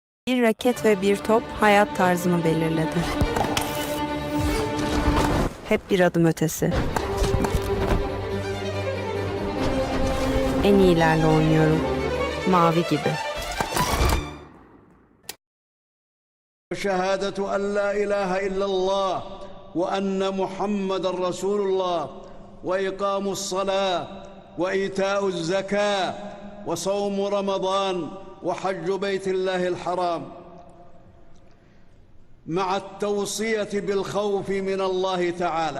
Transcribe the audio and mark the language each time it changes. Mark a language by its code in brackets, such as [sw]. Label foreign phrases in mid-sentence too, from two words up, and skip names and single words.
[tr] Bir raket ve bir top hayat tarzımı belirledi. Hep bir adım ötesi. En iyilerle oynuyorum. Mavi gibi. [ar] شهادة أن لا إله إلا الله وأن محمد رسول الله وإقام الصلاة وإيتاء الزكاة وصوم رمضان وحج بيت الله الحرام مع التوصية بالخوف من الله تعالى.